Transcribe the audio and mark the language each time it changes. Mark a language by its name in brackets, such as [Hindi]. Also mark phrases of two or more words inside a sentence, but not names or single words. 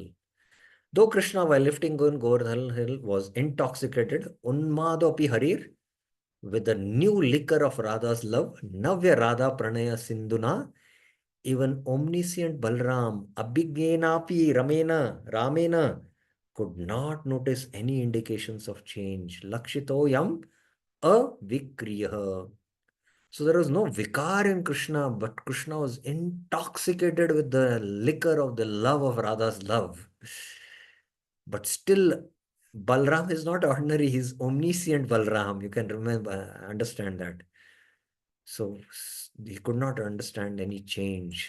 [English] Though Krishna, while lifting Govardhan hill, was intoxicated, [Sanskrit] उन्मदोऽपि हरिर्, [English] with the new liquor of Radha's love, [Sanskrit] नव्य राधा प्रणय सिन्धुना, [English] even omniscient Balram, [Sanskrit] अभिज्ञेनापि रामेण, [English] could not notice any indications of change. [Sanskrit] लक्षितो यम् अविक्रिया. [English] So there was no vikar in Krishna, but Krishna was intoxicated with the liquor of the love of Radha's love. But still, Balram is not ordinary, he's omniscient Balram. You can understand that. So he could not understand any change.